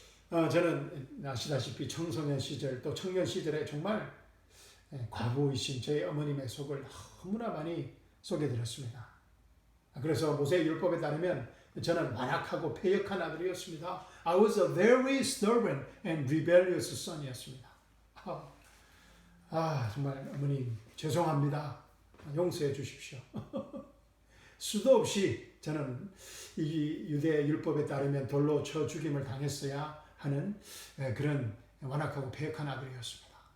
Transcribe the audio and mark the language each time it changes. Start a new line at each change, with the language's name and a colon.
Korean: 저는 아시다시피 청소년 시절 또 청년 시절에 정말 과부이신 저희 어머님의 속을 너무나 많이 속여드렸습니다. 그래서 모세의 율법에 따르면 저는 완악하고 패역한 아들이었습니다.
English: I was a very stubborn and rebellious son이었습니다.
Korean: 정말 어머님 죄송합니다. 용서해 주십시오. 수도 없이 저는 이 유대 율법에 따르면 돌로 쳐 죽임을 당했어야 하는 그런 완악하고 패역한 아들이었습니다.